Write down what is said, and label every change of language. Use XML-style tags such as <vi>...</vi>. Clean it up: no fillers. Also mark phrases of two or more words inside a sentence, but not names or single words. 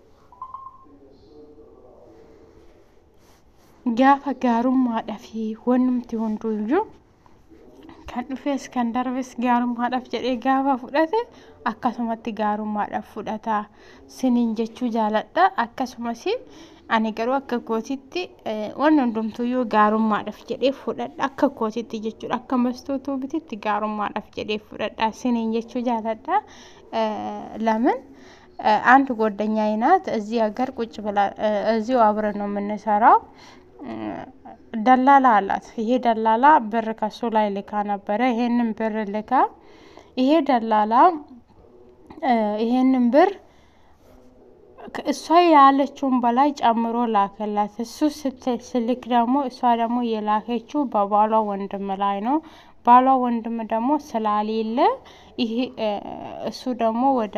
<om>gaafa gaarummaadhaa fi wannumti hunduyyuu kan dhufes kan darbes gaarummaadhaaf jedhee gaafa fudhate akkasumatti gaarummaadhaaf fudhata siniin jechuu jaaladha. Akkasumas ani garuu akka kootitti waan hundumtuyyuu gaarummaadhaaf jedhee fudhadha akka kootitti jechuudha. Akka mastuutuu bititti gaarummaadhaaf jedhee fudhadha siniin jechuu jaaladha.</om> <am>ለምን አንድ ጓደኛዬ ናት እዚህ ሀገር ቁጭ ብላ እዚሁ አብረን ነው የምንሰራው። ደላላ አላት። ይሄ ደላላ ብር ከሱ ላይ ልካ ነበረ። ይሄንን ብር ልካ ይሄ ደላላ ይሄንን ብር እሷ ያለችውን በላይ ጨምሮ ላከላት። እሱ ስልክ ደግሞ እሷ ደግሞ የላከችው በባሏ ወንድም ላይ ነው። ባሏ ወንድም ደግሞ ስላሌለ ይሄ እሱ ደግሞ ወደ</am>